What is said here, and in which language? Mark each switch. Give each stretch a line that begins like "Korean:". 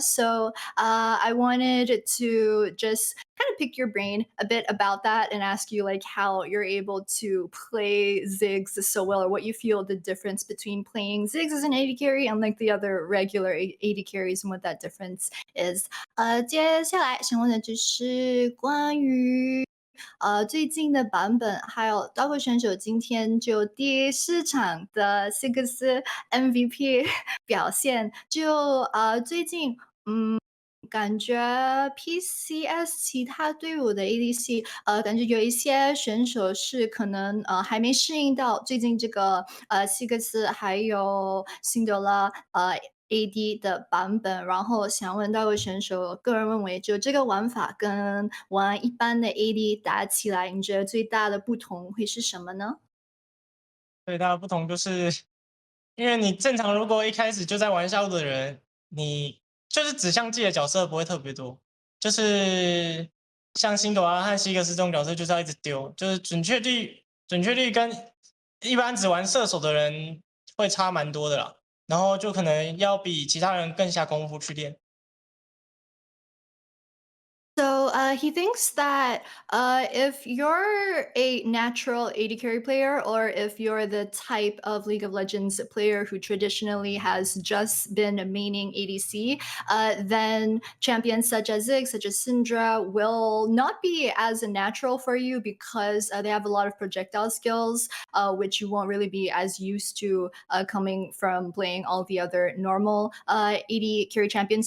English: So I wanted to just kind of pick your brain a bit about that and ask you like how you're able to play Ziggs so well or what you feel the difference between playing Ziggs as an AD carry and like the other regular AD carries and what that difference is.
Chinese: 接下来想问的就是关于最近的版本，还有 Doggo 选手今天就第4场的 Ziggs MVP 表现，就最近感觉 PCS 其他队伍的 ADC，感觉有一些选手是可能还没适应到最近这个希格斯还有辛德拉AD 的版本，然后想问到位选手，个人认为就这个玩法跟玩一般的 AD 打起来，你觉得最大的不同会是什么呢？最大的不同就是，因为你正常如果一开始就在玩下路的人，你就是指向自己的角色不会特别多，就是像辛朵拉和希格斯这种角色就是要一直丢，就是准确率跟一般只玩射手的人会差蛮多的啦，然后就可能要比其他人更下功夫去练。
English: So he thinks that if you're a natural AD carry player, or if you're the type of League of Legends player who traditionally has just been maining ADC, then champions such as Ziggs, such as Syndra, will not be as natural for you because they have a lot of projectile skills, which you won't really be as used to coming from playing all the other normal AD carry champions.